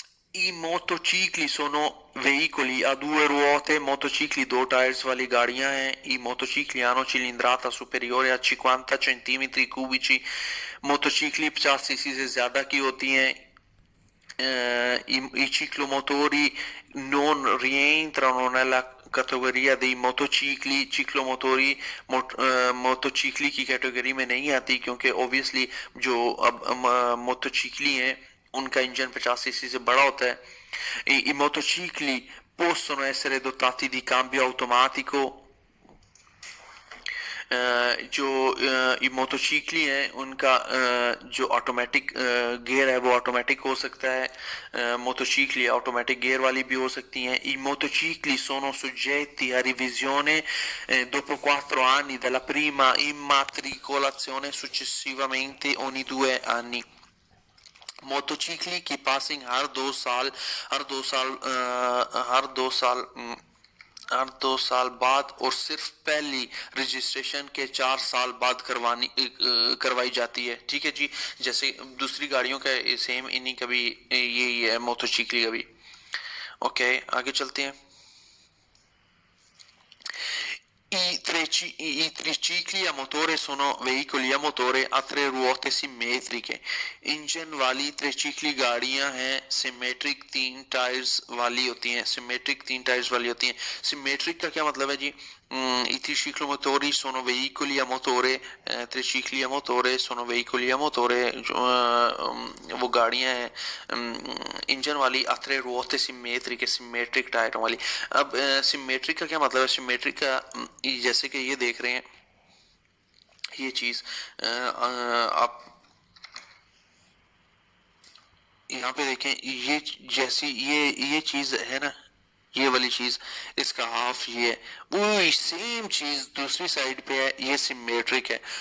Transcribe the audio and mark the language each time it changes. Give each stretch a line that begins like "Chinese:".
Italian: I motocicli sono veicoli a 2 ruote।
Hindi: मोटोचिकली 2 tyres वाली गाड़ियां हैं।
Italian: I motocicli hanno cilindrata superiore a 50 centimetri cubici।
Hindi: मोटोचिकली 50 CC से ज्यादा की होती हैं।
Italian: I ciclomotori non rientrano nella categoria dei motocicli।
Hindi: ciclomotori मोटोचिकली की कैटेगरी में नहीं आती क्योंकि ऑब्वियसली जो अब मोटोचिकली हैं उनका इंजन 50 सीसी से बड़ा होता है.
Italian: I motocicli possono essere dotati di cambio automatico.
Hindi: जो ये मोटोसिक्ली हैं उनका जो ऑटोमेटिक गियर है वो ऑटोमेटिक हो सकता है. मोटोसिक्ली ऑटोमेटिक गियर वाली भी हो सकती हैं.
Italian: I motocicli sono soggetti a revisione dopo 4 anni dalla prima immatricolazione, successivamente ogni 2 anni.
Hindi: मोटोचिकली की पासिंग हर दो साल बाद और सिर्फ पहली रजिस्ट्रेशन के 4 साल बाद करवाई जाती है. ठीक है जी. जैसे दूसरी गाड़ियों का सेम इन्हीं का भी यही है मोटोचिकली का भी. ओके, आगे चलते हैं.
Italian: I tricicli a motore sono veicoli a motore a 3 ruote simmetriche.
Hindi: Engine वाली त्रिचिकली गाड़ियां हैं सिमेट्रिक 3 टायर्स वाली होती हैं. सिमेट्रिक का क्या मतलब है जी?
Italian: I tricicli motori sono veicoli a motore, tricicli a motore sono veicoli a motore,
Hindi: वो गाड़ियां हैं इंजन वाली
Italian: a 3 ruote simmetriche,
Hindi: सिमेट्रिक टायरों वाली. अब सिमेट्रिक का क्या मतलब है? सिमेट्रिक का जैसे कि ये देख रहे हैं ये चीज आप यहाँ पे देखें, ये जैसी ये चीज है ना, ये वाली चीज, इसका हाफ ये है, वो सेम चीज दूसरी साइड पे है, ये सिमेट्रिक है.